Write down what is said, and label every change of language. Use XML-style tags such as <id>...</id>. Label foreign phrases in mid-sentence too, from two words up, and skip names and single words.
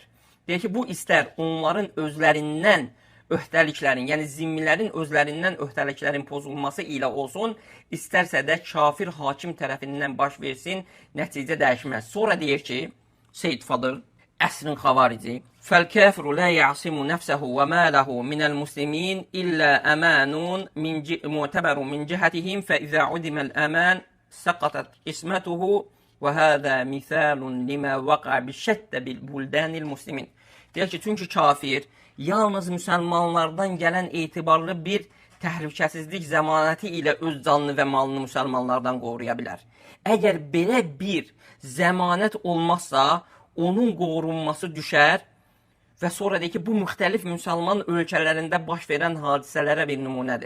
<az>Deyir ki, bu istər onların özlərindən öhdəliklərin, yəni zimmilərin özlərindən öhdəliklərin pozulması ilə olsun, istərsə də kafir hakim tərəfindən baş versin, nəticə dəyişməz. Sonra deyir ki, Seyyid Fadıl, əsrin xavarici,</az> <ar>فَالْكَافِرُ لَا يَعْصِمُ نَفْسَهُ وَمَالَهُ مِنَ المسلمين إلا أمان معتبر من جهتهم فإذا عدم الأمان سقطت اسمته وهذا مثال لما وقع بشتى بالبلدان المسلمين.</ar> <az>Deyir ki, çünki kafir yalnız müsəlmanlardan gələn etibarlı bir təhlükəsizlik zəmanəti ilə öz canını və malını müsəlmanlardan qoruya bilər. Əgər belə bir zəmanət olmazsa, onun qorunması düşər və sonra deyir ki, bu müxtəlif müsəlman ölkələrində baş verən hadisələrə bir nümunədir.</az>